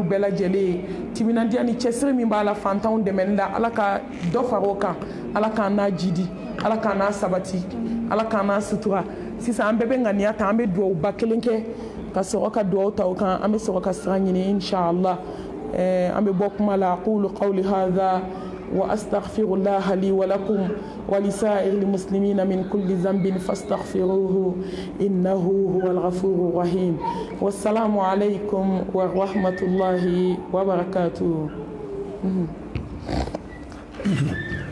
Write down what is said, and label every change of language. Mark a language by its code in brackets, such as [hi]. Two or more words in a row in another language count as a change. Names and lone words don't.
[bm] bɛɛ lajɛlen ye timinandiya ni cɛsiri min b'a la fantanw dɛmɛni la ala ka dɔ fara o kan ala k'an n'a jidi ala k'an n'a sabati ala k'an n'a sutura sisan an bɛɛ bɛ ŋaniya ta an bɛ duwawuba kelen kɛ ka sɔrɔ ka duwawu ta o kan an bɛ sɔrɔ ka sira ɲini inshallah an bɛ bɔ kuma la [ar] أقول قولي هذا وأستغفر الله لي ولكم ولسائر المسلمين من كل ذنب فاستغفروه إنه هو الغفور الرحيم والسلام عليكم ورحمة الله وبركاته